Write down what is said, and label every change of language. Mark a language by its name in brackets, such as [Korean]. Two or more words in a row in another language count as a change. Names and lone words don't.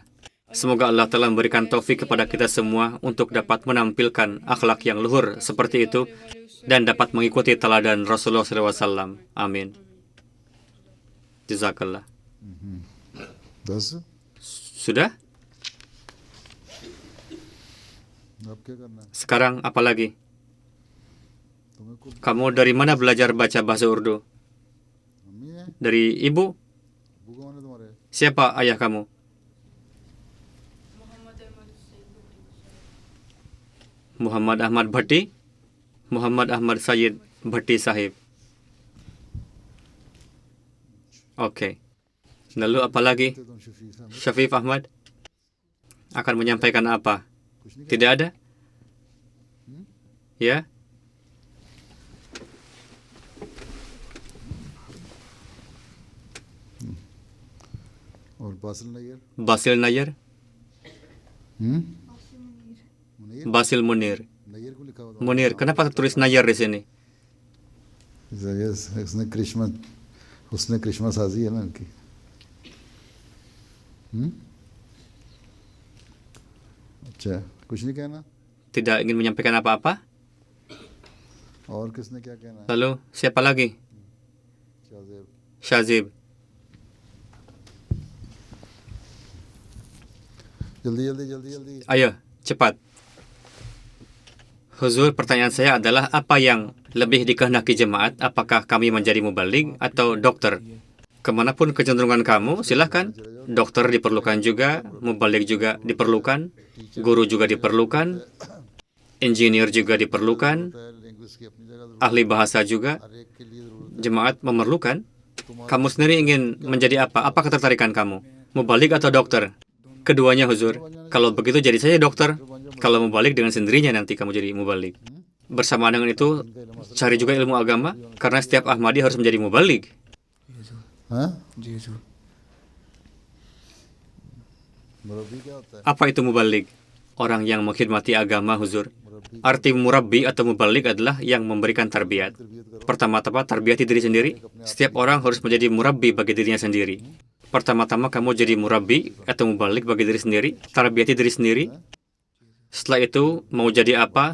[Indonesian] Semoga Allah telah memberikan taufik kepada kita semua untuk dapat menampilkan akhlak yang luhur seperti itu dan dapat mengikuti teladan Rasulullah SAW. Amin. Jazakallah. [Urdu] بس [Indonesian] Sudah? [Urdu] اب کیا کرنا ہے [Indonesian] Sekarang apa lagi? [Urdu] تمہیں خود [Indonesian] Kamu dari mana belajar baca bahasa Urdu? [Urdu] ممی ہے [Indonesian] Dari ibu? [Urdu] ابو کون ہے تمہارے [Indonesian] Siapa ayah kamu? Muhammad Ahmad Bhatti? Muhammad Ahmad Sayyid Bhatti Sahib. Oke. Lalu apa lagi? [Urdu] تو تم شفیق صاحب [Indonesian] Syafif Ahmad akan menyampaikan apa? [Urdu] کچھ نہیں [Indonesian] Tidak ada? Ya? [Urdu] اور باسل نیّر [Indonesian] Basil Nayyar? मुनीर Basil Munir. [Urdu] نیّر کو لکھا ہوا تھا [Indonesian] Munir, kenapa tertulis Nayyar di sini? [Urdu] اس نے کرشمہ سازی ہے نا ان کی اچھا کچھ نہیں کہنا [Indonesian] Tidak ingin menyampaikan apa-apa? [Urdu] اور کس نے کیا کہنا ہے [Indonesian] Lalu, siapa lagi? शाहजेब Shazib. [Urdu] جلدی جلدی جلدی جلدی [Indonesian] Ayo, cepat. Huzur, pertanyaan saya adalah apa yang lebih dikehendaki jemaat? Apakah kami menjadi mubaligh atau dokter? Kemanapun kecenderungan kamu, silahkan. Dokter diperlukan juga, mubaligh juga diperlukan, guru juga diperlukan, engineer juga diperlukan, [Urdu] لینگویج کی اپنی جگہ ضرورت [Indonesian] ahli bahasa juga. [Urdu] ہر ایک کے لیے ضرورت [Indonesian] Jemaat memerlukan. Kamu sendiri ingin menjadi apa? Apa ketertarikan kamu? Mubaligh atau dokter? Keduanya, Huzur. Kalau begitu jadi saja dokter. Kalau mubaligh dengan sendirinya nanti kamu jadi mubaligh. Bersama dengan itu, cari juga ilmu agama, karena setiap Ahmadi harus menjadi mubaligh. [Urdu] ہاں جی حضور مربی کیا ہوتا ہے [Indonesian] Apa itu mubaligh? Orang yang mengkhidmati agama, Huzur. Arti murabbi atau mubaligh adalah yang memberikan tarbiyat. Pertama-tama, tarbiyati diri sendiri. Setiap orang harus menjadi murabbi bagi dirinya sendiri. Pertama-tama kamu jadi murabbi atau mubaligh bagi diri sendiri. Tarbiyati diri sendiri. Setelah itu, mau jadi apa?